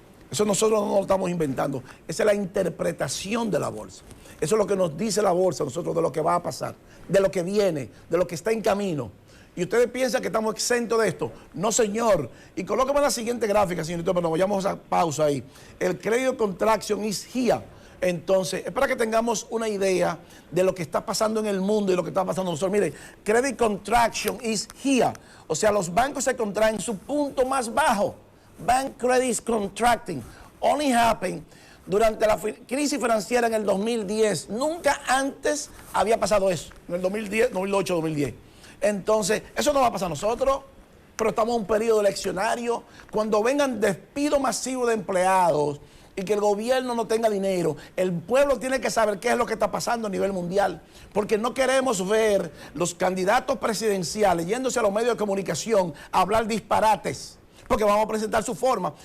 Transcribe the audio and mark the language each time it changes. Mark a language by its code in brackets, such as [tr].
[es] Eso nosotros no lo estamos inventando. Esa es la interpretación de la bolsa. Eso es lo que nos dice la bolsa nosotros de lo que va a pasar, de lo que viene, de lo que está en camino. ¿Y ustedes piensan que estamos exentos de esto? No, señor. Y colóqueme la siguiente gráfica, señorito, pero nos vayamos a pausa ahí. [en] El credit contraction is here. [es] Entonces, es para que tengamos una idea de lo que está pasando en el mundo y lo que está pasando nosotros. Mire, [en] credit contraction is here. [es] O sea, los bancos se contraen en su punto más bajo. [en] Bank credit is contracting. Only happened [es] durante la crisis financiera en el 2010. Nunca antes había pasado eso. En el 2010, 2008, 2010. Entonces, eso no va a pasar a nosotros, pero estamos en un periodo eleccionario. Cuando vengan despidos masivos de empleados y que el gobierno no tenga dinero, el pueblo tiene que saber qué es lo que está pasando a nivel mundial, porque no queremos ver los candidatos presidenciales yéndose a los medios de comunicación a hablar disparates, porque vamos a presentar su forma.